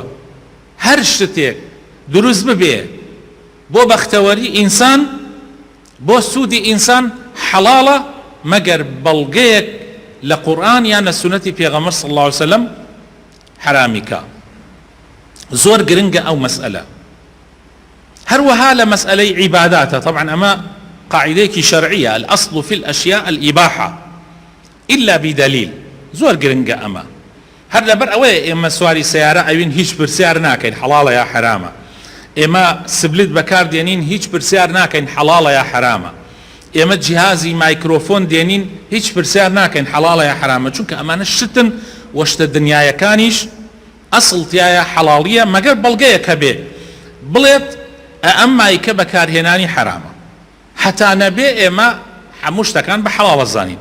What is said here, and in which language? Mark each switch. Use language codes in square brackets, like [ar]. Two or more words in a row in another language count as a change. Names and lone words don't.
[ckb] هەر شتێک دروست ببێ بۆ بەختەوەری ئینسان، بۆ سوودی ئینسان، حەڵاڵە، مەگەر بەڵگەیەک لە قورئان یان لە سنەتی پێغەمبەر [ar] صلی الله عليه وسلم [ckb] حرامیکە. زۆر گرنگە ئەو مەسئلە. هەروەها لە مەسئلەی عیباداتە، طبعا ئەمە قاعدەیەکی شەرعیە، [ar] الأصل في الأشياء الإباحة إلا بدليل. [ckb] زۆر گرنگە ئەمە. هەر لەبەر ئەوەیە ئێمە سواری سیارە ئەوین هیچ پرسیار ناکەین حەڵاڵە یا حرامە. ئێمە سبلت بەکار دێنین هیچ پرسیار ناکەین حەڵاڵە یا حرامە. ئێمە جیهازی مایکرۆفۆن دێنین هیچ پرسیار ناکەین حەڵاڵە یا حرامە، چونکە ئەمانە شتن وەشتە دنیایەکانیش ئەسڵ تایە حەڵاڵیە مەگەر بەڵگەیەکە بێ بڵێت ئەم مایکە بەکارهێنانی حرامە حتا نەبێ ئێمە هەموو شتەکان بە حەڵاڵ زانین.